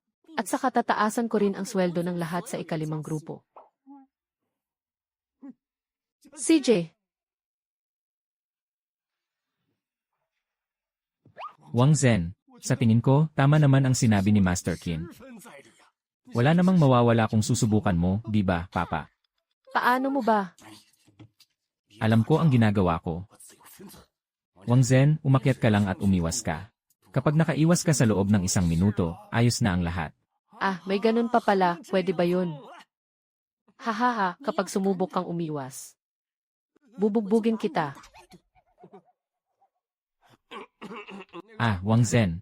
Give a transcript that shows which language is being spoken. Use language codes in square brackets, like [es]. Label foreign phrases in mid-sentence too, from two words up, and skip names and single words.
[tl] At saka tataasan ko rin ang sweldo ng lahat sa ikalimang grupo. CJ, Wang Zhen, sa tingin ko, tama naman ang sinabi ni Master Qin. [zh] 十分在理啊！ [tl] Wala namang mawawala kung susubukan mo, di ba, Papa? paano mo ba? Alam ko ang ginagawa ko. [zh] 我自有分寸。 [tl] Wang Zhen, umakyat ka lang at umiwas ka. Kapag nakaiwas ka sa loob ng 1 minuto, ayos na ang lahat. Ah, may ganun pa pala, pwede ba yun? Hahaha, kapag sumubok kang umiwas. Bubugbugin kita. Ah, Wang Zhen.